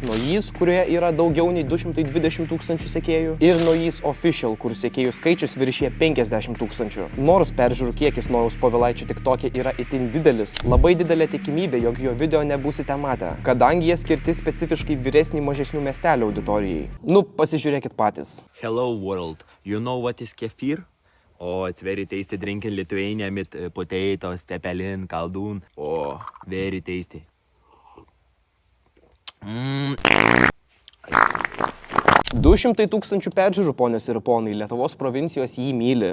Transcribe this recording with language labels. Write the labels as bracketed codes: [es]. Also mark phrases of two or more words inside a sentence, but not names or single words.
[lt] Nojus, kurioje yra daugiau nei 220 000 sekėjų, ir Nojus Official, kur sekėjų skaičius viršyje 50 000. Nors peržiūrų kiekis Nojaus Povilaičio tiktokė yra itin didelis, labai didelė tikimybė, jog jo video nebūsite matę, kadangi jie skirti specifiškai vyresnį mažesnių miestelio auditorijai. Nu, pasižiūrėkit patys. [en] Hello world, you know what is kefir? Oh, it's very tasty drink in Lithuania with potatoes, cepelin, kaldun. Oh, very tasty. [lt] 200 000 peržiūrų, ponios ir ponai, Lietuvos provincijos jį myli.